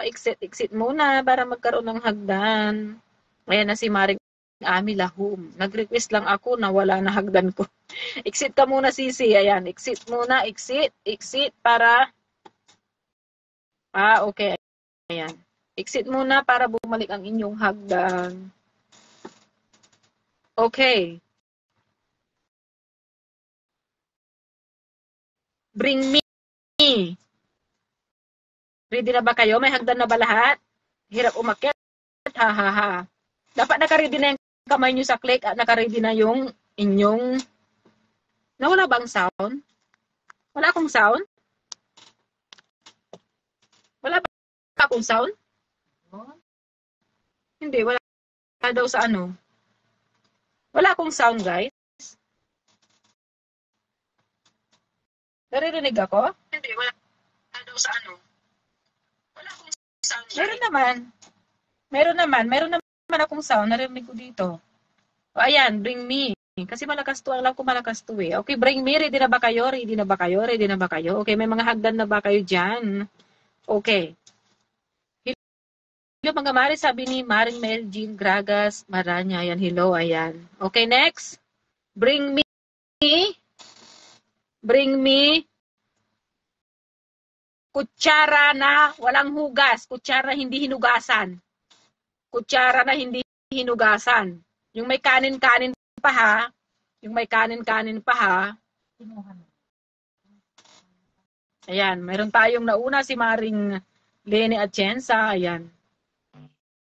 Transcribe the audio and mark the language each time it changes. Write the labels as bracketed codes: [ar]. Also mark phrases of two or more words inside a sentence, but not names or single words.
[tl] Exit muna para magkaroon ng hagdan. Ayan na si Maring Ami Lahum. Nag-request lang ako na wala na hagdan ko. Exit ka muna, Sisi. Ayan, exit muna, exit para okay. Ayan. Exit muna para bumalik ang inyong hagdan. [en] Okay. Bring me. [tl] Ready na ba kayo? May hagdan na ba lahat? Hirap umakyat. Ha ha ha. Dapat naka-ready na yung kamay nyo sa click at naka-ready na yung inyong... Nawala ba ang sound? Wala akong sound? Wala ba akong sound? Hindi, wala daw sa ano. Wala akong sound, guys. Naririnig ako? Hindi, wala daw sa ano. Wala akong sound. Meron naman akong sound. Naririnig ko dito. O, ayan, [en] bring me. [tl] Kasi malakas to. Alam ko malakas to eh. [en] Okay, bring me. [tl] Ready na ba kayo? Okay, may mga hagdan na ba kayo dyan? Okay. Hello mga Mari, sabi ni Maring Mel Jean Gragas Maranya. Ayan, hello, ayan. [en] Okay, next. Bring me [tl] kutsara na walang hugas. Kutsara hindi hinugasan. Yung may kanin-kanin pa ha. Ayan, mayroon tayong nauna si Maring Lene Atienza.